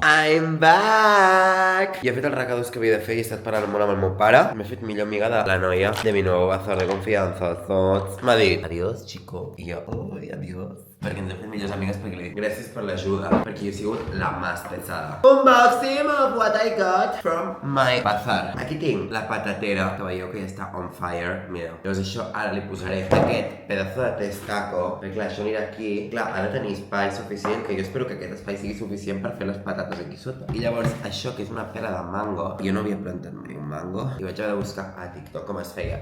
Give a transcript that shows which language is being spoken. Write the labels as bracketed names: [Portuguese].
[English] I'm back! [Catalan] Jo he fet els recados que havia de fer i he estat parlant molt amb el meu pare. M'he fet millor amiga de la noia de mi nou bazar de confiança. Tots m'ha dit, [Spanish] adiós, chico. [Catalan] I jo, ui, adiós. Perquè ens hem fet millors amigues perquè li dic gràcies per l'ajuda, perquè jo he sigut la més pesada. [English] Unboxing of what I got from my bazar. [Catalan] Aquí tinc la patatera, que veieu que ja està [English] on fire. [Catalan] Mira, llavors això ara li posaré aquest [Spanish] pedazo de testaco, [Catalan] perquè clar, això anirà aquí. Clar, ha de tenir espai suficient, que jo espero que aquest espai sigui suficient per fer les patates aquí sota. I llavors això, que és una pera de mango, jo no havia plantat mai un mango, i vaig haver de buscar a TikTok com es feia.